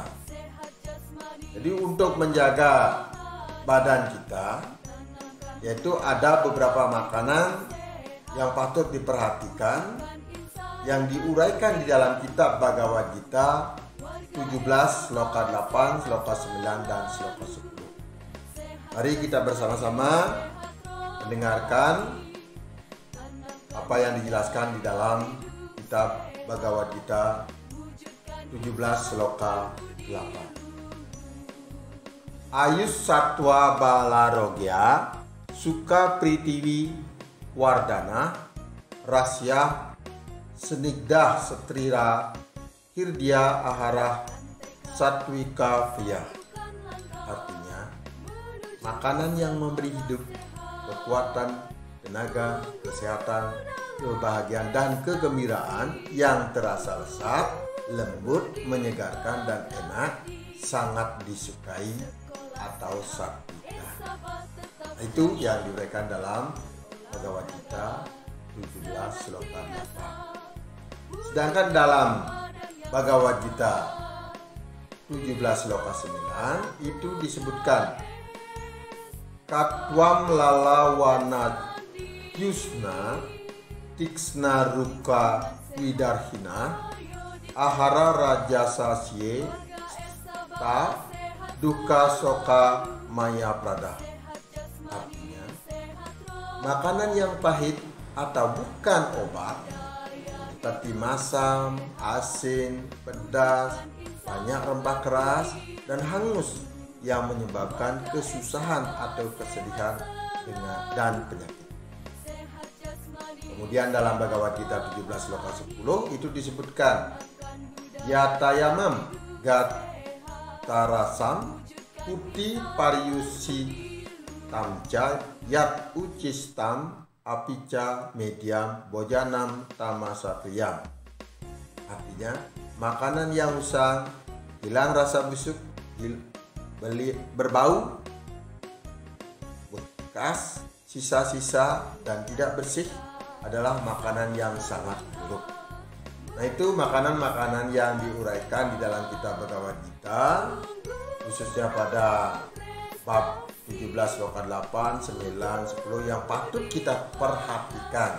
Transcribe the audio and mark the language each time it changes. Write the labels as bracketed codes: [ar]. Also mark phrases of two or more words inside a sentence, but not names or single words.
[id] Jadi untuk menjaga badan kita, yaitu ada beberapa makanan yang patut diperhatikan yang diuraikan di dalam kitab Bhagavad Gita 17, sloka 8, sloka 9, dan sloka 10. Mari kita bersama-sama mendengarkan apa yang dijelaskan di dalam kitab Bhagavad Gita 17, sloka 8. [sa] Ayus Satwa Balarogya Suka Pritivi Wardana Rasya Senigdah Setrira Hirdya Ahara Satwika Vya. [id] Artinya, makanan yang memberi hidup, kekuatan, tenaga, kesehatan, kebahagiaan, dan kegembiraan yang terasa lezat, lembut, menyegarkan, dan enak, sangat disukai atau satwika. Itu yang diuraikan dalam Bhagavad Gita 17 sloka 8. Sedangkan dalam Bhagavad Gita 17 sloka 9 itu disebutkan [sa] Katwam lalawana yusna tiksna ruka widarhina ahara rajasasye ta duka soka maya prada. [id] Artinya, makanan yang pahit atau bukan obat seperti masam, asin, pedas, banyak rempah keras, dan hangus yang menyebabkan kesusahan atau kesedihan dan penyakit. Kemudian dalam Bhagavad Gita 17 sloka 10 itu disebutkan [sa] Yatayamam Gatarasam Puti Pariusi Tamca Yat Ucistam Apica Mediam Bojanam Tamasatriyam. [id] Artinya, makanan yang usang, hilang rasa busuk, berbau, bekas, sisa-sisa, dan tidak bersih adalah makanan yang sangat buruk. Nah, itu makanan-makanan yang diuraikan di dalam kitab Bhagavad Gita, khususnya pada bab 17 sloka 8, 9, 10 yang patut kita perhatikan.